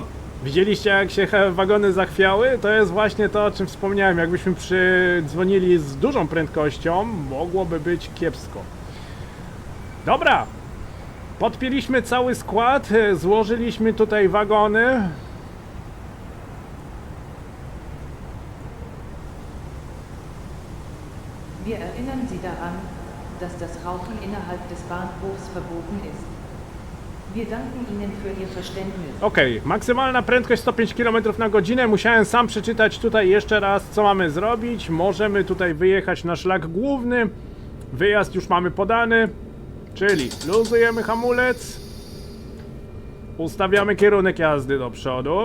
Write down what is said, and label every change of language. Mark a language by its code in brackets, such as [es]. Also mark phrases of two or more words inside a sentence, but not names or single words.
[pl] Widzieliście, jak się wagony zachwiały? To jest właśnie to, o czym wspomniałem. Jakbyśmy przydzwonili z dużą prędkością, mogłoby być kiepsko. Dobra! Podpięliśmy cały skład, złożyliśmy tutaj wagony. [de] Wir erinnern Sie daran, dass das Rauchen innerhalb des Bahnhofs verboten ist. Wir danken Ihnen für Ihr Verständnis. [pl] Okej, maksymalna prędkość 105 km na godzinę. Musiałem sam przeczytać tutaj jeszcze raz, co mamy zrobić. Możemy tutaj wyjechać na szlak główny. Wyjazd już mamy podany, czyli luzujemy hamulec. Ustawiamy kierunek jazdy do przodu.